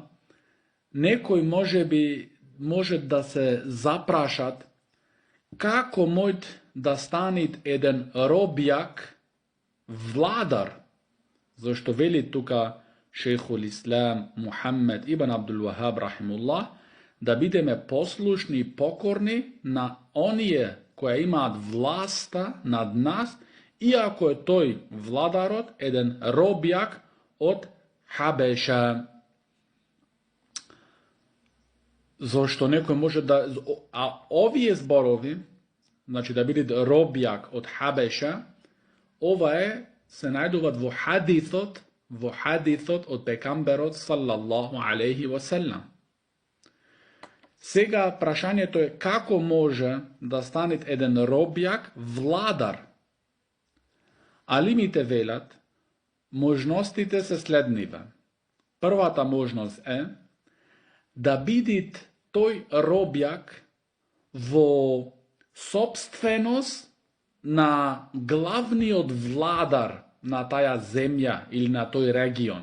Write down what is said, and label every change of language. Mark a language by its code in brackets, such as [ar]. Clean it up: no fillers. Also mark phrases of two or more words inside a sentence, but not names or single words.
[mk] некои може да се запрашат како мојт да станет еден робјак владар, зашто вели тука [ar] شيخ الإسلام [mk] Мухаммед ибн Абдул Вахаб рахимуллах, да бидеме послушни и покорни на оние кои имаат власта над нас, иако е тој владарот еден робјак од Хабеша. Зашто некој може да... А овие зборови, значи да биде робјак од Хабеша, ова се најдуваат во хадисот од пекамберот [ar] صلى الله عليه وسلم. [mk] Сега прашањето е како може да стане еден робјак владар. Алимите велат, можностите се следниве. Првата можност е да биде тој робјак во собственост на главниот владар на таја земја или на тој регион.